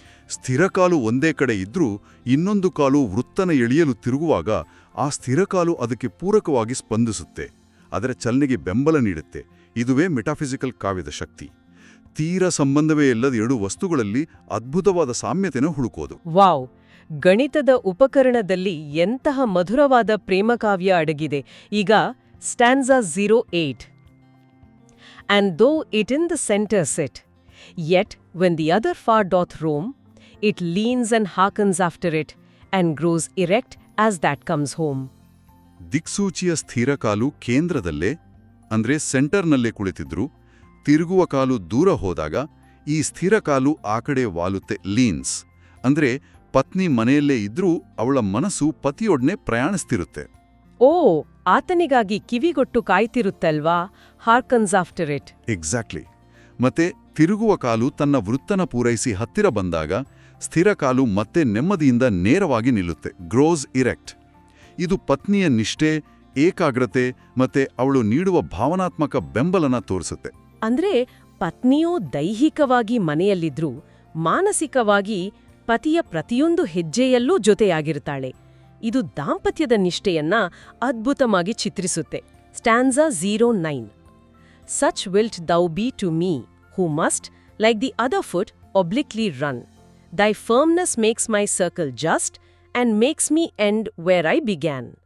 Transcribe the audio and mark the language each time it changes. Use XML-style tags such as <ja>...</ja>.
<kn>ಸ್ಥಿರ ಕಾಲು ಒಂದೇ ಕಡೆ ಇದ್ರೂ ಇನ್ನೊಂದು ಕಾಲು ವೃತ್ತನ ಎಳೆಯಲು ತಿರುಗುವಾಗ ಆ ಸ್ಥಿರ ಕಾಲು ಅದಕ್ಕೆ ಪೂರಕವಾಗಿ ಸ್ಪಂದಿಸುತ್ತೆ, ಅದರ ಚಲನೆಗೆ ಬೆಂಬಲ ನೀಡುತ್ತೆ. ಇದುವೇ ಮೆಟಾಫಿಸಿಕಲ್ ಕಾವ್ಯದ ಶಕ್ತಿ. ತೀರ ಸಂಬಂಧವೇ ಇಲ್ಲದ ಎರಡು ವಸ್ತುಗಳಲ್ಲಿ ಅದ್ಭುತವಾದ ಸಾಮ್ಯತೆನ ಹುಡುಕೋದು. ವಾವ್! ಗಣಿತದ ಉಪಕರಣದಲ್ಲಿ ಎಂತಹ ಮಧುರವಾದ ಪ್ರೇಮಕಾವ್ಯ ಅಡಗಿದೆ. ಈಗ ಸ್ಟ್ಯಾನ್ಸಾ 08.</kn> <en>And though it in the center sit, yet when the other far doth roam, it leans and hearkens after it, and grows erect as that comes home.</en> <kn>ದಿಕ್ಸೂಚಿಯ ಸ್ಥಿರ ಕಾಲು ಕೇಂದ್ರದಲ್ಲೇ ಅಂದ್ರೆ ಸೆಂಟರ್ನಲ್ಲೇ ಕುಳಿತಿದ್ರು, ತಿರುಗುವ ಕಾಲು ದೂರ ಹೋದಾಗ ಈ ಸ್ಥಿರ ಕಾಲು ಆ ಕಡೆ ವಾಲುತ್ತೆ, ಲೀನ್ಸ್. ಅಂದ್ರೆ ಪತ್ನಿ ಮನೆಯಲ್ಲೇ ಇದ್ರೂ ಅವಳ ಮನಸ್ಸು ಪತಿಯೊಡನೆ ಪ್ರಯಾಣಿಸ್ತಿರುತ್ತೆ. ಓ, ಆತನಿಗಾಗಿ ಕಿವಿಗೊಟ್ಟು ಕಾಯ್ತಿರುತ್ತಲ್ವಾ?</kn> <en>Harkens after it. Exactly.</en> <kn>ಮತ್ತೆ ತಿರುಗುವ ಕಾಲು ತನ್ನ ವೃತ್ತನ ಪೂರೈಸಿ ಹತ್ತಿರ ಬಂದಾಗ ಸ್ಥಿರ ಕಾಲು ಮತ್ತೆ ನೆಮ್ಮದಿಯಿಂದ ನೇರವಾಗಿ ನಿಲ್ಲುತ್ತೆ,</kn> <en>Grows erect.</en> <kn>ಇದು ಪತ್ನಿಯ ನಿಷ್ಠೆ, ಏಕಾಗ್ರತೆ ಮತ್ತೆ ಅವಳು ನೀಡುವ ಭಾವನಾತ್ಮಕ ಬೆಂಬಲನ ತೋರಿಸುತ್ತೆ. ಅಂದ್ರೆ ಪತ್ನಿಯೂ ದೈಹಿಕವಾಗಿ ಮನೆಯಲ್ಲಿದ್ರೂ ಮಾನಸಿಕವಾಗಿ ಪತಿಯ ಪ್ರತಿಯೊಂದು ಹೆಜ್ಜೆಯಲ್ಲೂ ಜೊತೆಯಾಗಿರ್ತಾಳೆ. ಇದು ದಾಂಪತ್ಯದ ನಿಷ್ಠೆಯನ್ನ ಅದ್ಭುತವಾಗಿ ಚಿತ್ರಿಸುತ್ತೆ. ಸ್ಟ್ಯಾನ್ಸಾ 09.</kn> <en>Such wilt thou be to me, who must, like the other foot, obliquely run. Thy firmness makes my circle just, and makes me end where I began.</en>